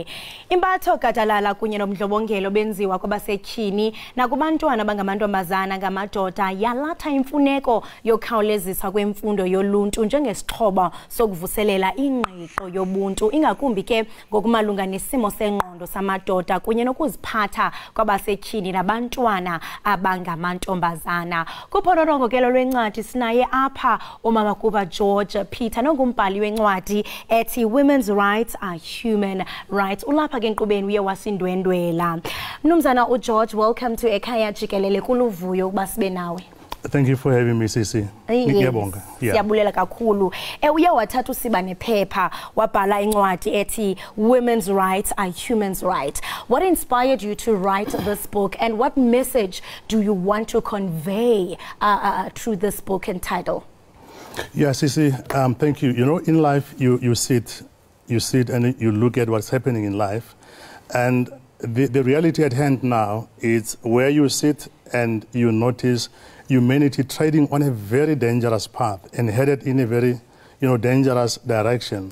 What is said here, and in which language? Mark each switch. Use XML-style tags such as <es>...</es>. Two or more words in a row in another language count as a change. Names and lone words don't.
<xh>Impatho gadalala kunye nomdlobongelo benziwa kwabasetyhini nakubantwana bangamantombazana ngamadoda yalatha imfuneko yokhawulezisa kwemfundo yoluntu njengesixhobo sokuvuselela ingqiqo yobuntu ingakumbi ke ngokumalunga nesimo sengqondo samadoda kunye nokuziphatha kwabasetyhini nabantwana abangamantombazana. Kuphonorongo-kelo lwencwadi sinaye apha umama kuba George Peter nongumbhali wencwadi ethi Women's Rights are Human Rights. Ulapha ke enkqubeni uye wasindwendwela. Mnumzana uGeorge,</xh> <en>welcome to Ekhaya Jikelele.</en> <xh>Kuluvuyo ukuba sibe nawe.</xh> <en>Thank you for having me, Sisi.</en> <zu>Ngiyabonga.</zu> <xh>Siyabulela kakhulu. Uye wathatha usiba nephepha wabhala incwadi ethi Women's Rights are Human's Right.</xh> <en>What inspired you to write this book, and what message do you want to convey through this book and title? Yeah, Sisi, thank you. You know, in life, you sit and you look at what's happening in life, and the reality at hand now is where you sit and you notice humanity trading on a very dangerous path and headed in a very, dangerous direction.</en>